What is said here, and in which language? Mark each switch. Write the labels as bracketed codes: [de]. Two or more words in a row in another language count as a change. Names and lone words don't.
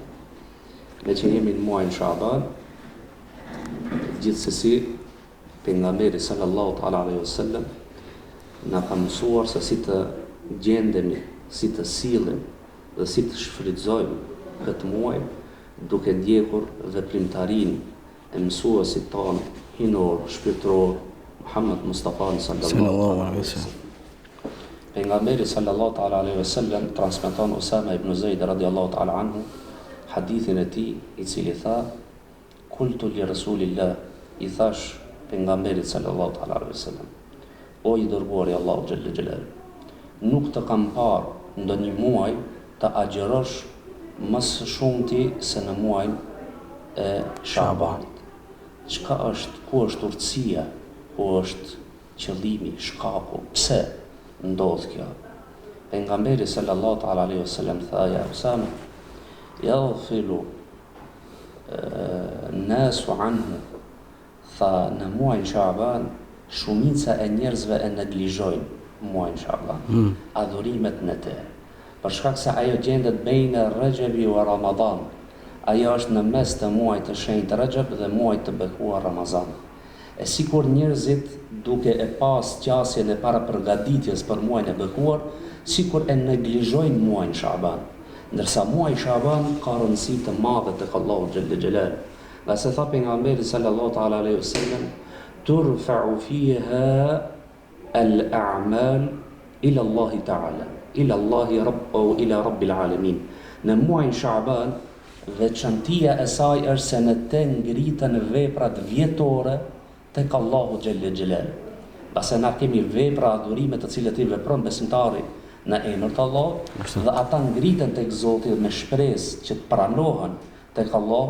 [sq] Me që jemi në muajin Shaban, gjithsesi pejgamberi [ar] صلى الله تعالى عليه وسلم [sq] na ka mësuar se si të gjendemi, si të sillim dhe si të shfrytëzojmë këtë muaj, duke ndjekur veprimtarinë e mësuesit tonë hinor, shpirtëror, Muhammed Mustafa [ar] صلى الله عليه وسلم. [sq] Pejgamberi [ar] صلى الله تعالى عليه وسلم [sq] transmeton Usama ibn Zaid [ar] رضي الله تعالى عنه [sq] hadithin e tij i cili tha: [ar] "قلت لرسول الله", [sq] i thash pejgamberit [ar] صلى الله تعالى عليه وسلم: [sq] "O i dërguari i Allahut [ar] جل جلاله, [sq] nuk të kam parë ndonjë muaj të agjërosh më së shumti se në muajin e Shabanit." Çka është, ku është urtësia, ku është qëllimi, shkaku, pse ndodh kjo? Pejgamberi [ar] صلى الله تعالى عليه وسلم [sq] tha: [ar] "يا أسامة يغفل الناس عنه", [sq] tha, në muajin Shaban shumica e njerëzve e neglizhojnë muajin Shaban, adhurimet në te, për shkak se ajo gjendet [ar] بين رجب ورمضان. [sq] Ajo është në mes të muajit të shenjtë Rajab dhe muajit të bekuar Ramazan. E sikur njerëzit duke e pas qasjen e para përgatitjes për muajin e bekuar, sikur e neglizhojnë muajin Shaban, ndërsa muaji Shaban ka rëndësi të madhe tek Allahu [ar] جل جلاله. [sq] Nga se tha pejgamberi [ar] صلى الله تعالى عليه وسلم: "ترفع فيها الأعمال إلى الله تعالى إلى الله إلى رب العالمين." [sq] Në muajin Shaban veçantia e saj është se në te ngritën veprat vjetore tek Allahu [ar] جل جلاله. [sq] Pasi na kemi vepra adhurime të cilat i vepron besimtari në emër të Allahut, dhe ata ngriten tek Zoti me shpresë që të pranohen tek Allahu.